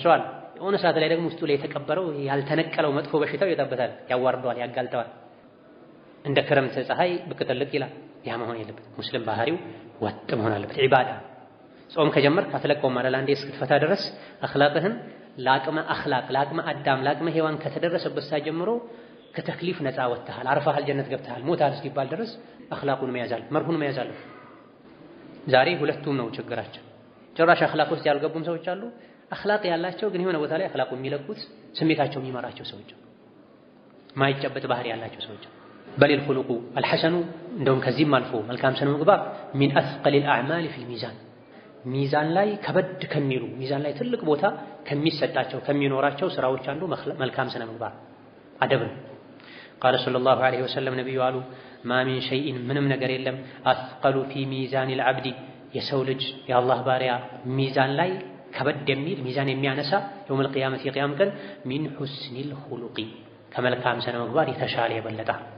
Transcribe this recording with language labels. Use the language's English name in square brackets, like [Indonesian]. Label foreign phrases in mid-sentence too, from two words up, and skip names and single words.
[Amharic] ሰው አለ የሆነ ሰዓት ላይ ደግሞ ውስጡ ላይ የተቀበረው ያልተነቀለው መጥፎ በሽታው ይጠበታል ያዋርደዋል ያጋልጠዋል እንደ ክረምት ፀሐይ ብቅ ጥልቅ ይላል ያ መሆን የለበት ሙስሊም ባህሪው ወጥ መሆን አለበት ዒባዳ ጾም ከጀመርክ አትለቀውም ማለት አንዴ እስክትፈታ ድረስ አኽላቅህን ላቅመ አኽላቅ ላቅመ አዳም ላቅመ ሔዋን ከተደረሰበት ሰዓት ጀምሮ ከተክሊፍ ነፃ ወጥተሃል አርፈሃል ጀነት ገብተሃል ሞታል እስኪባል ድረስ አኽላቁን መያዛል መርሁን መያዛል ዛሬ ሁለቱም ነው ችግራችን ጭራሽ አኽላቅ ውስጥ ያልገቡም ሰዎች አሉ አኽላቅ ያላቸው ግን የሆነ ቦታ ላይ አኽላቁን የሚለቁት ስሜታቸው የሚመራቸው ሰዎች ማይጨበጥ ባህሪ ያላቸው ሰዎች [Arabic] بل الخلق الحسن [Amharic] እንደውም ከዚህም አልፎ መልካም ስነ ምግባር [Arabic] من أثقل الأعمال في الميزان [Amharic] ሚዛን ላይ ከበድ ከሚሉ ሚዛን ላይ ትልቅ ቦታ ከሚሰጣቸው ከሚኖራቸው ስራዎች አንዱ መልካም ስነ ምግባር አደብ ነው። [Arabic] قال صلى الله عليه وسلم [Amharic] ነብዩ አሉ [Arabic] ما من شيء [Amharic] ምንም ነገር የለም [Arabic] أثقل في ميزان العبد [Amharic] የሰው ልጅ የአላህ ባሪያ ሚዛን ላይ ከበድ የሚል ሚዛን የሚያነሳ [Arabic] يوم القيامة [Amharic] የቂያም ቀን [Arabic] من حسن الخلق [Amharic] ከመልካም ስነ ምግባር የተሻለ የበለጠ